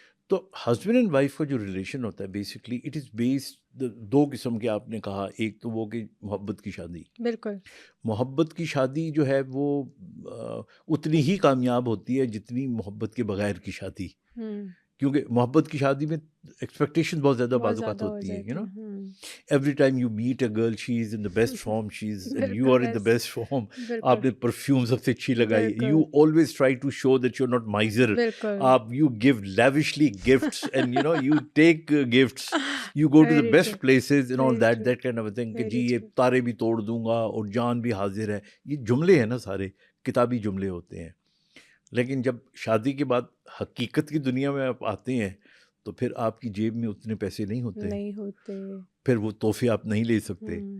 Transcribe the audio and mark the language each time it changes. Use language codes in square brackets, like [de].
[ur] تو husband and wife کا جو ریلیشن ہوتا ہے [en] basically it is based [ur] 2 قسم کے. آپ نے کہا ایک تو وہ کہ محبت کی شادی. بالکل. محبت کی شادی جو ہے وہ اتنی ہی کامیاب ہوتی ہے جتنی محبت کے بغیر کی شادی، کیونکہ محبت کی شادی میں ایکسپیکٹیشن بہت زیادہ بعض اوقات ہوتی ہیں. [en] Every time you meet a girl she is in the best form, she is and you are in the best form. [ur] آپ نے پرفیوم سب سے اچھی لگائی. [en] You always try to show that you are not miser. [ur] آپ [en] You give lavishly gifts and you take gifts. You go to the best places and all that kind of a thing [ur] کہ جی یہ تارے بھی توڑ دوں گا اور جان بھی حاضر ہے. یہ جملے ہیں نا، سارے کتابی جملے ہوتے ہیں. لیکن جب شادی کے بعد حقیقت کی دنیا میں آپ آتے ہیں تو پھر آپ کی جیب میں اتنے پیسے نہیں ہوتے، پھر وہ تحفے آپ نہیں لے سکتے.